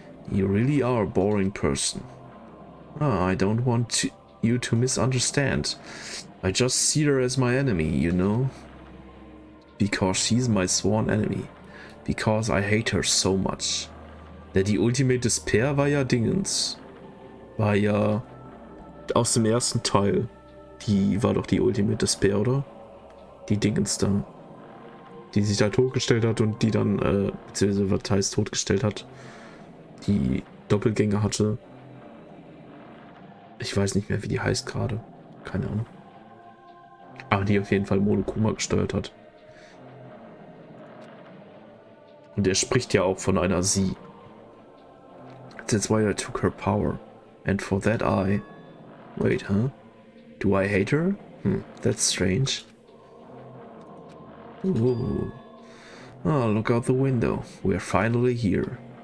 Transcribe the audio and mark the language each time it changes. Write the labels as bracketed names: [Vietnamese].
[English] You really are a boring person. I don't want you to misunderstand. I just see her as my enemy, you know? Because she's my sworn enemy. Because I hate her so much. [German] Die Ultimate Despair war ja Dingens. War ja aus dem ersten Teil. Die war doch die Ultimate Despair, oder? Die Dingens da. Die sich da totgestellt hat und die dann, beziehungsweise was heißt totgestellt hat. Die Doppelgänger hatte. Ich weiß nicht mehr, wie die heißt gerade. Keine Ahnung. Aber die auf jeden Fall Monokuma gesteuert hat. Und er spricht ja auch von einer Sie. [English] That's why I took her power. And for that I... Wait, huh? Do I hate her? That's strange. Ooh. Oh, look out the window. We're finally here.